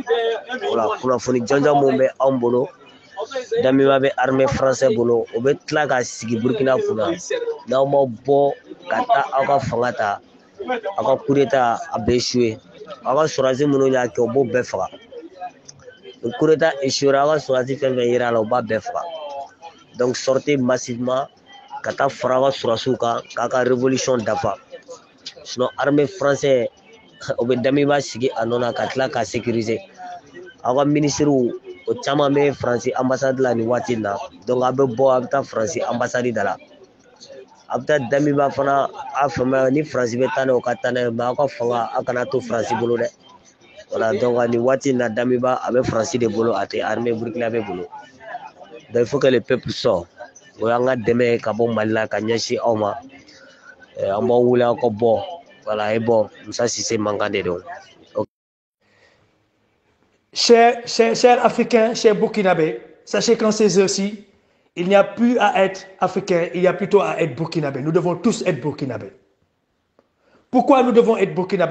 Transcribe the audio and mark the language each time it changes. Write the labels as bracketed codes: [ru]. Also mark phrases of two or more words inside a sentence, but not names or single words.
[bm] Voilà, kunnafoni jɔnjɔn mun bɛ anw bolo, Damiba bɛ [fr] armée française [bm] bolo, o bɛ tila ka sigi Burkina kunna. N'aw ma bɔ ka taa aw ka fanga ta, aw ka [fr] coup d'état [bm] a bɛ échouer. Aw ka sɔrɔdasi minnu y'a kɛ, o b'o bɛɛ faga. Ni [fr] coup d'état échouer [bm] aw ka sɔrɔdasi fɛn fɛn yera la, o b'a bɛɛ faga. [fr] Donc sortez massivement [bm] ka taa fara aw ka sɔrɔdasiw kan k'a ka révolution dafa. [fr] Sinon armée française [bm] o bɛ Damiba sigi a nɔ na ka tila ka sécuriser. Aw ka ministres o caman bɛ Faransi ambassade la nin waati in na. Donc a bɛ bɔ a bɛ taa Faransi ambassade da la. A bɛ taa Damiba fana a faamuya ni Faransi bɛ taa n'a ye o ka taa n'a ye, mais aw ka fanga aw kana to Faransi bolo dɛ. Voilà, donc nin waati in na Damiba a bɛ Faransi de bolo, a tɛ [fr] armée burkinabé [bm] bolo. [fr] Donc il faut que le peuple sorte. [bm] O y'an ka dɛmɛ ka bɔ Mali la ka ɲɛsin aw ma. An b'aw wele aw ka bɔ. [fr] Voilà, et bon, Moussa Cissé manquant de donc. Chers Africains, chers Burkinabés, sachez qu'en ces heures-ci, il n'y a plus à être Africain, il y a plutôt à être Burkinabé. Nous devons tous être Burkinabés. Pourquoi nous devons être Burkinabés?